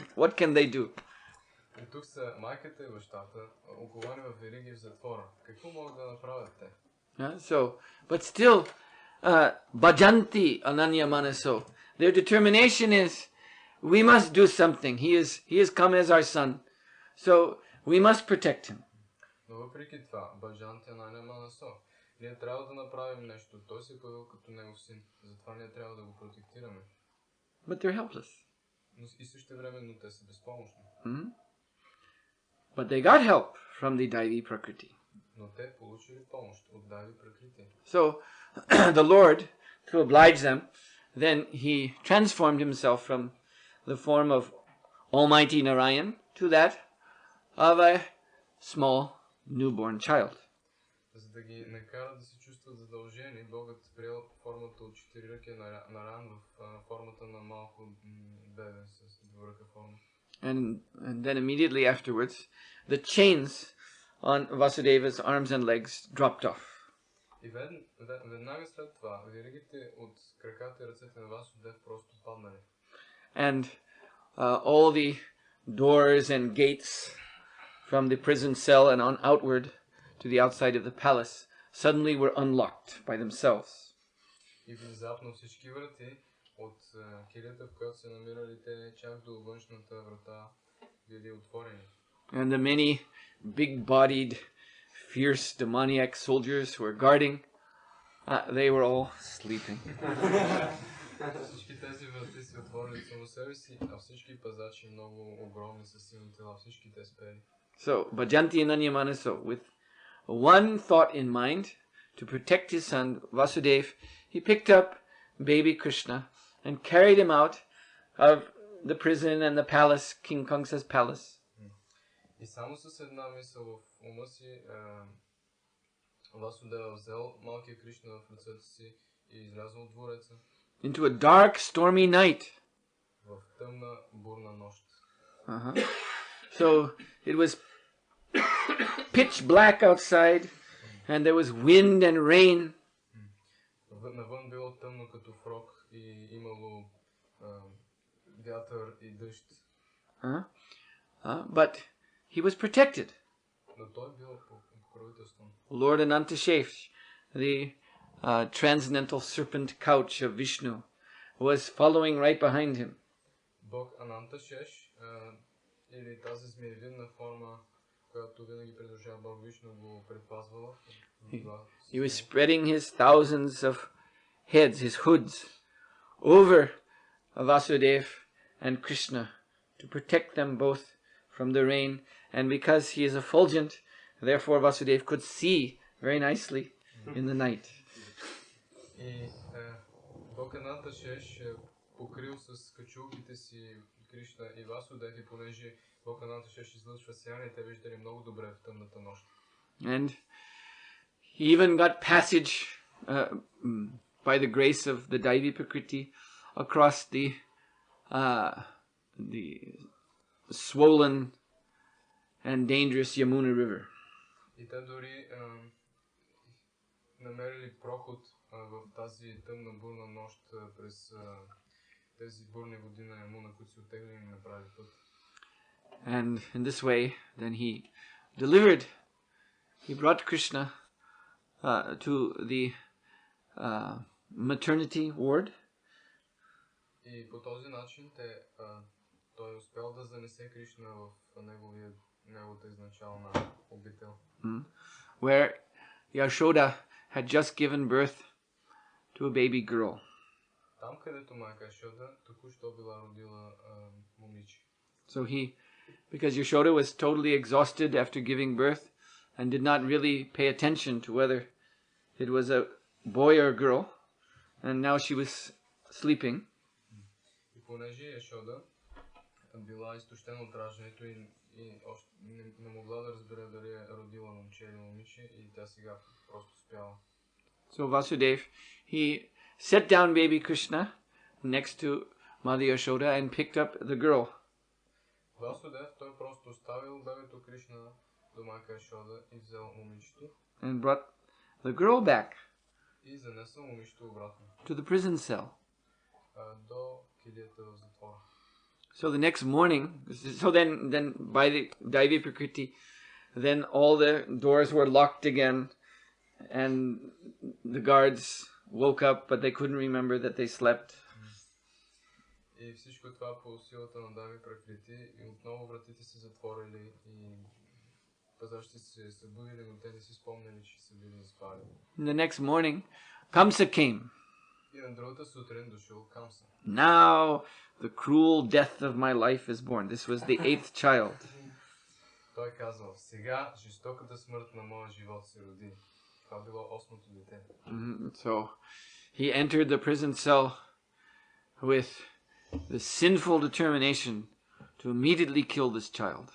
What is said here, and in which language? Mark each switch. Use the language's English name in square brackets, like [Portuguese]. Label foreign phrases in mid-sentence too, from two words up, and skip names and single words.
[English] What can they do? [Bulgarian] И тук са майката и бащата, оковани в вериги в затвора. Какво могат да направят те? [English] So, but still, [Sanskrit] भजन्ति अनन्य मनसो. [English] Their determination is, we must do something. He has come as our son, so we must protect him. [Bulgarian] Но въпреки това, [Sanskrit] भजन्ति अनन्य मनसो. [Bulgarian] Ние трябва да направим нещо. Той се е появил като негов син. Затова ние трябва да го протектираме. [English] But they're helpless. [Bulgarian] Но и същевременно те са безпомощни. [English] But they got help from the [Sanskrit] दैवी प्रकृति. [Bulgarian] но те получили помощ от [Sanskrit] दैवी प्रकृति. [English] So the Lord, to oblige them, then he transformed himself from the form of Almighty Narayan to that of a small newborn child. [Bulgarian] За да ги накара да се чувстват задължени, Богът приел формата от четириръкия Наран в формата на малко бебе с двуръка форма. [English] And then immediately afterwards, the chains on Vasudeva's arms and legs dropped off. [Bulgarian] И веднага след това, веригите от краката и ръцете на Васудев просто паднали. [English] And all the doors and gates from the prison cell and on outward to the outside of the palace suddenly were unlocked by themselves. [Bulgarian] И внезапно всички врати от килията, в която се намирали те, чак до външната врата, били отворени. [English] And the many big-bodied, fierce, demoniac soldiers who were guarding, they were all sleeping. [Bulgarian] Всички тези врати се отворили само себе си, а всички пазачи, много огромни със силни тела, всички те спели. [Sanskrit] So, भजन्ति अनन्यमनसो, [English] with one thought in mind, to protect his son Vasudev, he picked up baby Krishna and carried him out of the prison and the palace, King Kamsa's palace. [Bulgarian] И само с една мисъл в ума си, Васудева взел малкия Кришна в ръцете си и излязъл от двореца. [English] Into a dark, stormy night. [Bulgarian] В тъмна, бурна нощ. [English] So it was pitch black outside, and there was wind and rain. [Bulgarian] Навън било тъмно като фрок и имало вятър и дъжд. [English] But he was protected. [Bulgarian] Но той бил покровителстван. [English] Lord Anantashesh, the transcendental serpent couch of Vishnu, was following right behind him. [Bulgarian] Бог Ананташеш, или тази змеевидна форма, която винаги придружава Бог Вишну, го предпазвала. [English] He was spreading his thousands of heads, his hoods, over Vasudev and Krishna to protect them both from the rain. And because he is effulgent, therefore Vasudev could see very nicely in the night. [Bulgarian] И Бог Ананташеш покрил с качулките си Кришна и Васудев, и понеже Бог Ананташеш излъчва сияние, те виждали много добре в тъмната нощ. [English] And he even got passage by the grace of the [Sanskrit] दैवी प्रकृति [English] across the swollen and dangerous Yamuna River. [Bulgarian] И те дори намерили проход в тази тъмна бурна нощ през тези бурни води на Ямуна, които се оттеглили и направили път. [English] And in this way, then he brought Krishna to the maternity ward. [Bulgarian] И по този начин той успял да занесе Кришна в неговата изначална обител. [English] Where Yashoda had just given birth to a baby girl. [Bulgarian] Там, където майка Яшода току-що била родила момиче. [English] So because Yashoda was totally exhausted after giving birth and did not really pay attention to whether it was a boy or a girl, and now she was sleeping. [Bulgarian] И понеже Яшода била изтощена от раждането и още не могла да разбере дали е родила момче или момиче, и тя сега просто спяла. [English] So Vasudev, he set down baby Krishna next to Mother Yashoda and picked up the girl. [Bulgarian] Васудев, той просто оставил бебето Кришна до майка Яшода и взел момичето. [English] And brought the girl back [Bulgarian] И занесъл момичето обратно. [English] to the prison cell. [Bulgarian] До килията в затвора. [English] So the next morning, then by the [Sanskrit] दैवी प्रकृति, [English] then all the doors were locked again, and the guards woke up, but they couldn't remember that they slept. [Bulgarian] И всичко това по силата на [Sanskrit] दैवी प्रकृति, [Bulgarian] и отново вратите се затворили и пазачите се събудили, но те не си спомняли, че са били заспали. [English] The next morning, Kamsa came. [Bulgarian] И на другата сутрин дошъл Камса. [English] Now the cruel death of my life is born. This was the 8th child. [Bulgarian] той казал, сега жестоката смърт на моя живот се роди. Това било 8-то дете. [English] So he entered the prison cell with the sinful determination to immediately kill this child.